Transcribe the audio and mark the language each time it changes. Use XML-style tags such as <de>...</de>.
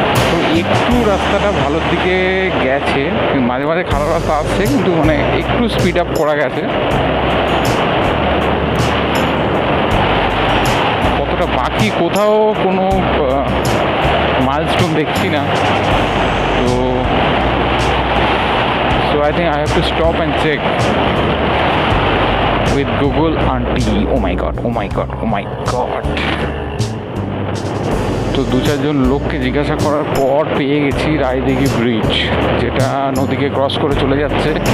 <bn>তো একটু রাস্তাটা ভালোর দিকে গেছে, মাঝে মাঝে খারাপ রাস্তা আসছে, কিন্তু মানে একটু স্পিড আপ করা গেছে। কতটা বাকি কোথাও কোনো মাইলস্টোন দেখছি না।</bn> <en>So I think I have to stop and check with Google Aunty. Oh my god, oh my god, oh my god.</en> <bn>তো 2-4 লোককে জিজ্ঞাসা করার পর পেয়ে গেছি রায়দিঘি ব্রিজ, যেটা নদীকে ক্রস করে চলে যাচ্ছে।</bn>